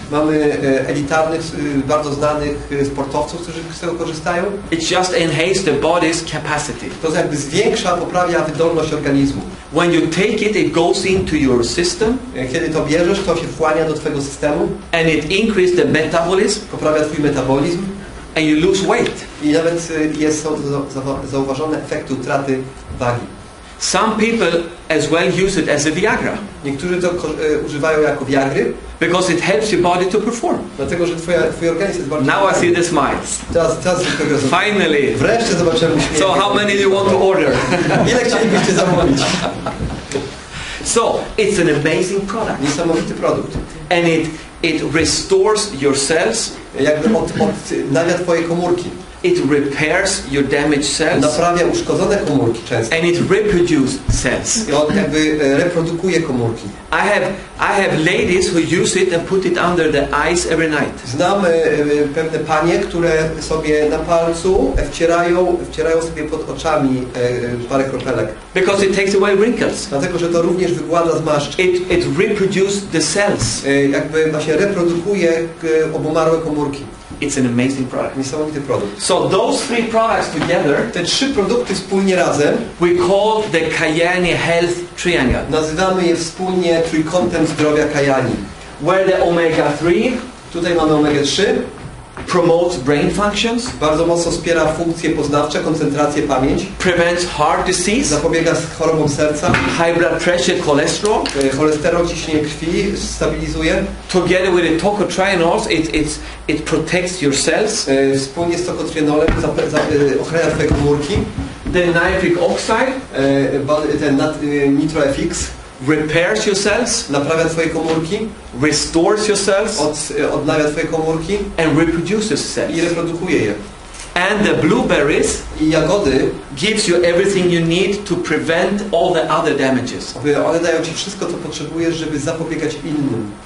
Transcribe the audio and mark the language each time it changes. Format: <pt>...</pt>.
<pl>Mamy elitarnych, bardzo znanych sportowców, którzy z tego korzystają.</pl> <en>It just enhances the body's capacity.</en> <pl>To jakby zwiększa, poprawia wydolność organizmu.</pl> <en>When you take it, it goes into your system</en> <pl>Kiedy to bierzesz, to się wchłania do twojego systemu,</pl> <en>and it increases the metabolism</en> <pl>poprawia twój metabolizm</pl> <en>and you lose weight.</en> <pl>i nawet są zauważone efekty utraty wagi.</pl> <en>Some people as well use it as a Viagra</en> <pl>Niektórzy to używają jako Viagry,</pl> <en>because it helps your body to perform.</en> <pl>dlatego że twój organizm jest bardzo...</pl> <en>Now I see the smiles.</en> <pl>Teraz</pl> <en>Finally.</en> <pl>wreszcie zobaczymy uśmiech.</pl> <en>So how many do you want to order?</en> <pl>Ile chcielibyście zamówić?</pl> <en>So it's an amazing product,</en> <pl>Niesamowity produkt.</pl> <en>and it restores your cells.</en> <pl>Jakby odnawia twoje komórki.</pl> <en>It repairs your damaged cells,</en> <pl>Naprawia uszkodzone komórki często.</pl> <en>and it reproduces cells.</en> <pl>I on jakby reprodukuje komórki.</pl> <en>I have ladies who use it and put it under the eyes every night.</en> <pl>Znam pewne panie, które sobie na palcu wcierają sobie pod oczami parę kropelek.</pl> <en>Because it takes away wrinkles.</en> <pl>Dlatego, że to również wygłada zmarszczki.</pl> <en>It reproduces the cells.</en> <pl>Jakby właśnie reprodukuje obumarłe komórki.</pl> <en>It's an amazing product.</en> <pl>Niesamowity produkt.</pl> <en>So those 3 products together,</en> <pl>Te 3 produkty wspólnie razem</pl> <en>we call the Kyani Health Triangle,</en> <pl>nazywamy je wspólnie trójkątem zdrowia Kyani.</pl> <en>where the omega-3</en> <pl>Tutaj mamy omega-3,</pl> <en>promotes brain functions,</en> <pl>Bardzo mocno wspiera funkcje poznawcze, koncentrację, pamięć.</pl> <en>prevents heart disease,</en> <pl>Zapobiega chorobom serca.</pl> <en>high blood pressure, cholesterol.</en> <pl>Cholesterol, ciśnienie krwi stabilizuje.</pl> <en>Together with the tocotrienols, it protects your cells.</en> <pl>Wspólnie z tokotrienolem ochrania twoje komórki.</pl> <en>The nitric oxide</en> <pl>Ten NitroFX</pl> <en>repairs your cells,</en> <pl>naprawia twoje komórki,</pl> <en>restores your cells,</en> <pl>odnawia twoje komórki</pl> <en>and reproduces cells.</en> <pl>i reprodukuje je.</pl> <en>And the blueberries</en> <pl>I jagody,</pl> <en>gives you everything you need to prevent all the other damages.</en> <pl>one dają ci wszystko, co potrzebujesz, żeby zapobiegać innym.</pl>